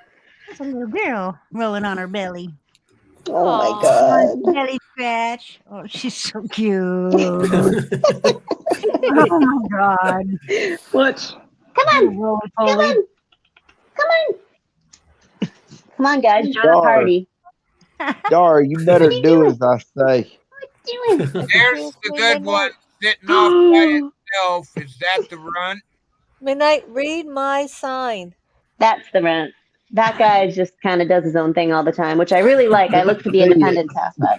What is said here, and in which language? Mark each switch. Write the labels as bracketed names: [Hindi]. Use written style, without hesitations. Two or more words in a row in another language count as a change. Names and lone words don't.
[English] That's a little girl rolling on her belly. Oh my Aw. god. Belly scratch. Oh, she's so cute. Oh my god. Watch. Come on. Roly Come poly. on. Come on. Come on, guys. Join the Dar. party. Dar, you better do as I say. Doing. There's the good one sitting off by itself. Is that the runt? Midnight, read my sign. That's the runt. That guy just kind of does his own thing all the time, which I really like. I look for the independence aspect.